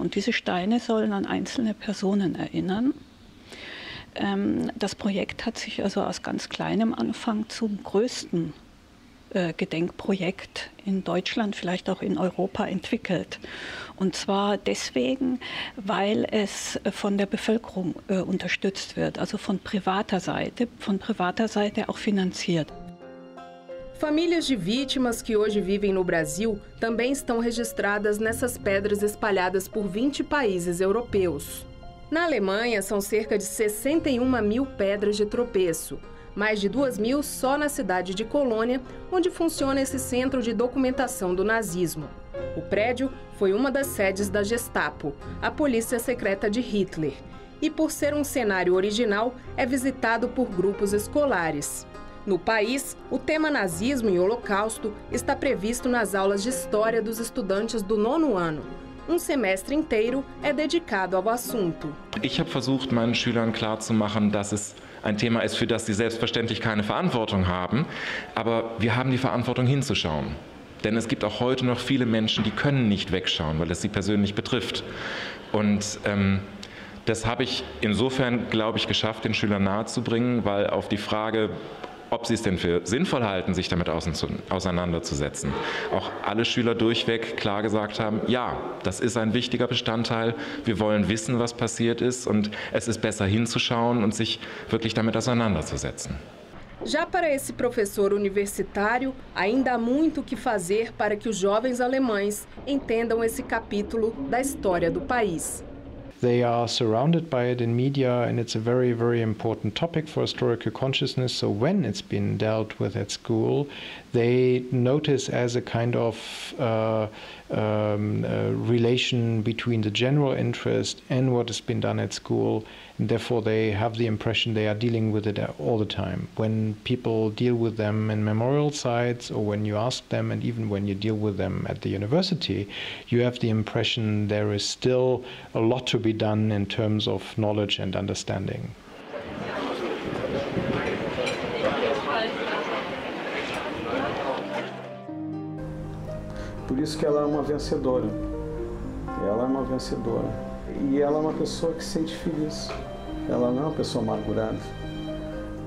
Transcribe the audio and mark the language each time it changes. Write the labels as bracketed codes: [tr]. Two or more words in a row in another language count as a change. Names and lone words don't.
[de] Und diese Steine sollen an einzelne Personen erinnern. Das Projekt hat sich also aus ganz kleinem Anfang zum größten Gedenkprojekt in Deutschland, vielleicht auch in Europa entwickelt. Und zwar deswegen, weil es von der Bevölkerung unterstützt wird, also von privater Seite auch finanziert. [pt] Famílias de vítimas que hoje vivem no Brasil também estão registradas nessas pedras espalhadas por 20 países europeus. Na Alemanha, são cerca de 61 mil pedras de tropeço. Mais de 2.000 só na cidade de Colônia, onde funciona esse centro de documentação do nazismo. O prédio foi uma das sedes da Gestapo, a polícia secreta de Hitler, e por ser um cenário original, é visitado por grupos escolares. No país, o tema nazismo e holocausto está previsto nas aulas de história dos estudantes do 9º ano. Um semestre inteiro é dedicado ao assunto. [de] Ich habe versucht, meinen Schülern klarzumachen, dass es ein Thema ist, für das sie selbstverständlich keine Verantwortung haben, aber wir haben die Verantwortung hinzuschauen. Denn es gibt auch heute noch viele Menschen, die können nicht wegschauen, weil es sie persönlich betrifft. Und das habe ich insofern, glaube ich, geschafft, den Schülern nahezubringen, weil auf die Frage, ob sie es denn für sinnvoll halten, sich damit auseinanderzusetzen, auch alle Schüler durchweg klar gesagt haben, ja, das ist ein wichtiger Bestandteil, wir wollen wissen, was passiert ist, und es ist besser hinzuschauen und sich wirklich damit auseinanderzusetzen. [pt] Já para esse professor universitário, ainda há muito o que fazer para que os jovens alemães entendam esse capítulo da história do país. [en] They are surrounded by it in media, and it's a very, very important topic for historical consciousness. So when it's been dealt with at school, they notice as a kind of relation between the general interest and what has been done at school, and therefore they have the impression they are dealing with it all the time. When people deal with them in memorial sites, or when you ask them, and even when you deal with them at the university, you have the impression there is still a lot to be done in terms of knowledge and understanding. [pt] Por isso que ela é uma vencedora. Ela é uma vencedora. E ela é uma pessoa que se sente feliz. Ela não é uma pessoa amargurada.